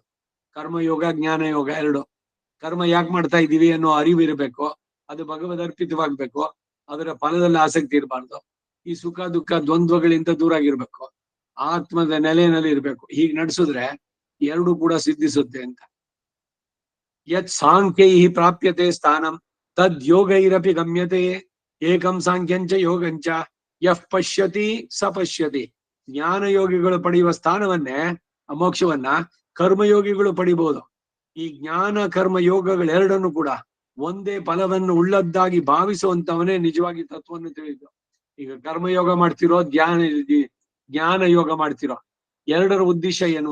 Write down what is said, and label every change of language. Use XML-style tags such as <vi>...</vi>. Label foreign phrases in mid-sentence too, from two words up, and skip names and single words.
<kn>ಕರ್ಮಯೋಗ ಜ್ಞಾನ ಯೋಗ ಎರಡು. ಕರ್ಮ ಯಾಕೆ ಮಾಡ್ತಾ ಇದ್ದೀವಿ ಅನ್ನೋ ಅರಿವು ಇರಬೇಕು, ಅದು ಭಗವದ್ ಅರ್ಪಿತವಾಗ್ಬೇಕು, ಅದರ ಫಲದಲ್ಲಿ ಆಸಕ್ತಿ ಇರಬಾರ್ದು. ಈ ಸುಖ ದುಃಖ ದ್ವಂದ್ವಗಳಿಂದ ದೂರ ಆಗಿರ್ಬೇಕು, ಆತ್ಮದ ನೆಲೆಯಲ್ಲಿ ಇರ್ಬೇಕು. ಹೀಗೆ ನಡೆಸಿದ್ರೆ ಎರಡೂ ಕೂಡ ಸಿದ್ಧಿಸುತ್ತೆ ಅಂತ.</kn> <sa>ಯತ್ ಸಾಂಖ್ಯೈ ಪ್ರಾಪ್ಯತೆ ಸ್ಥಾನಂ ತದ್ ಯೋಗೈರಪಿ ಗಮ್ಯತೆ ಏಕಂ ಸಾಂಖ್ಯಂಚ ಯೋಗಂಚ ಯಃ ಪಶ್ಯತಿ ಸ ಪಶ್ಯತಿ.</sa> <kn>ಜ್ಞಾನಯೋಗಿಗಳು ಪಡೆಯುವ ಸ್ಥಾನವನ್ನೇ, ಮೋಕ್ಷವನ್ನ ಕರ್ಮಯೋಗಿಗಳು ಪಡಿಬಹುದು. ಈ ಜ್ಞಾನ ಕರ್ಮ ಯೋಗಗಳೆರಡನ್ನು ಕೂಡ ಒಂದೇ ಫಲವನ್ನು ಉಳ್ಳದ್ದಾಗಿ ಭಾವಿಸುವಂತವನೇ ನಿಜವಾಗಿ ತತ್ವವನ್ನು ತಿಳಿದು. ಈಗ ಕರ್ಮಯೋಗ ಮಾಡ್ತಿರೋ ಜ್ಞಾನ ಯೋಗ ಮಾಡ್ತಿರೋ ಎರಡರ ಉದ್ದೇಶ ಏನು?</kn>